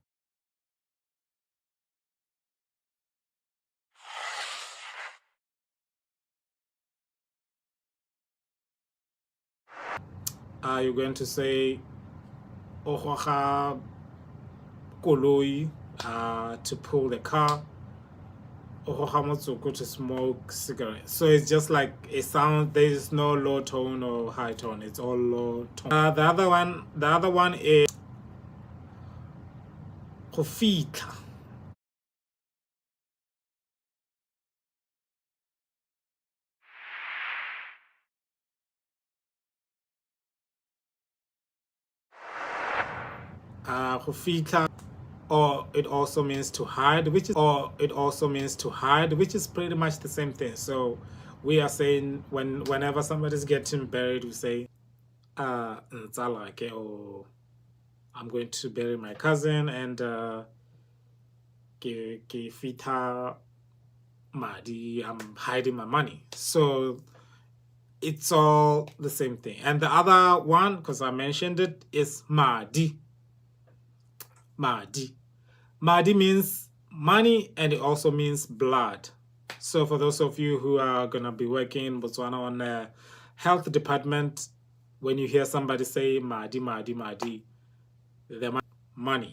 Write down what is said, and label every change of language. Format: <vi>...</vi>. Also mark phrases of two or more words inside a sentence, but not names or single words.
<en>You're going to say</en> <tn>ohoja koloi,</tn> <en>to pull the car.</en> <tn>Ohoja motsoko,</tn> <en>to smoke cigarettes. So it's just like a sound. There is no low tone or high tone. It's all low tone. The other one is</en> <tn>go fitlha. Go fitlha,</tn> <en>or it also means to hide, which is pretty much the same thing. So we are saying whenever somebody's getting buried, we say ntsala, or I'm going to bury my cousin, and</en> <tn>ke fita madi,</tn> <en>I'm hiding my money. So it's all the same thing. And the other one, because I mentioned it, is madi. Madi. Madi means money, and it also means blood. So for those of you who are going to be working in Botswana on the health department, when you hear somebody say</en> <tn>Madi, Madi, Madi,</tn> <en>they might money.</en>